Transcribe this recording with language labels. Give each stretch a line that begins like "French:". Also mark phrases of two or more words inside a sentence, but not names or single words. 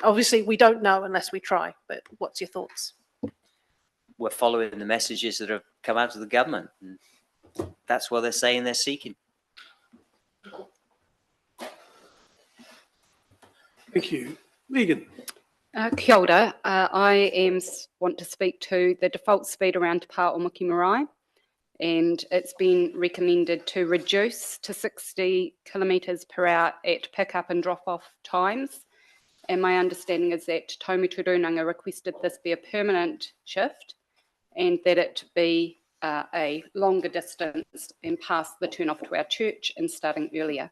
English: Obviously, we don't know unless we try, but what's your thoughts? We're following the messages that have come out of the government. And that's what they're saying they're seeking. Thank you. Megan.
Māori: Kia ora.
English: I want to speak to the default speed around Te Pā o Muki Marae, and it's been recommended to reduce to 60 kilometres per hour at pick-up and drop-off times. And my understanding is that Taumi Turunanga requested this be a permanent shift and that it be a longer distance and past the turn off to our church and starting earlier.